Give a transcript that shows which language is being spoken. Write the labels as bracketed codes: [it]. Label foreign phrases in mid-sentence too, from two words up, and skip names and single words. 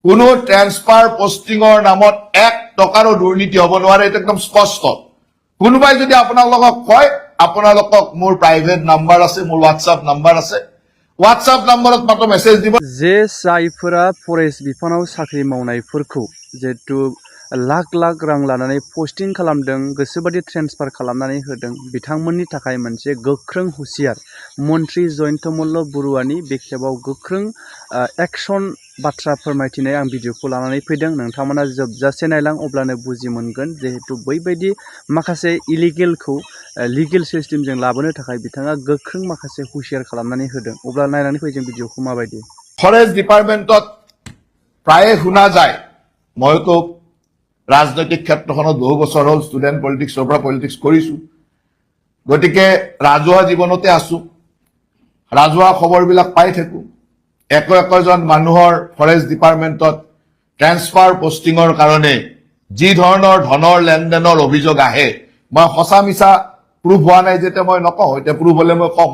[as] কোনো [en] transfer posting [as] নামত 1 টকাৰো দুৰ্নীতি হ'ব নোৱাৰে, এটা একদম স্পষ্ট। কোনোবাই যদি আপোনালোকক কয় আপোনালোকক মোৰ [en] private number [as] আছে, মোৰ [en] WhatsApp number [as] আছে, [en] WhatsApp number [as] মাত্ৰ মেছেজ দিব। [brx] जे जायफोरा फरेस्ट बिफानाव साख्रि मावनायफोरखौ जिहेतु लाख लाख रां लानानै पस्टिं खालामदों, गोसोबादि ट्रेन्सफार खालामनानै होदों, बिथांमोननि थाखाय मोनसे गोख्रों हुसियार मन्त्रि जयन्त मल्ल बरुवानि बे खेबाव गोख्रों एक्शन बाथ्रा फोरमायथिनाय आं भिडिअखौ लानानै फैदों। नोंथांमोना जोबजासे नायलां, अब्लानो बुजि मोनगोन जिहेतु बैबायदि माखासे इलिगेलखौ [en] legal system [brx] लाबोनो थाखाय बिथाङा गोख्रों माखासे हुसियार खालामनानै होदों। अब्ला नायनानै फै जों भिडिअखौ माबायदि। [en] forest department [as] প্ৰায়ে শুনা যায়, মইতো ৰাজনৈতিক ক্ষেত্ৰখনত বহু বছৰ হ'ল, [en] student politics [as] পৰা পলিটিক্স কৰিছোঁ, গতিকে ৰাজহুৱা জীৱনতে আছোঁ, ৰাজহুৱা খবৰবিলাক পাই থাকোঁ। একোজন মানুহৰ [en] forest department transfer posting [as] কাৰণে যি ধৰণৰ ধনৰ লেনদেনৰ অভিযোগ আহে, মই সঁচা মিছা প্ৰুভ হোৱা নাই যেতিয়া মই নকওঁ, এতিয়া প্ৰুভ হ'লে মই কম।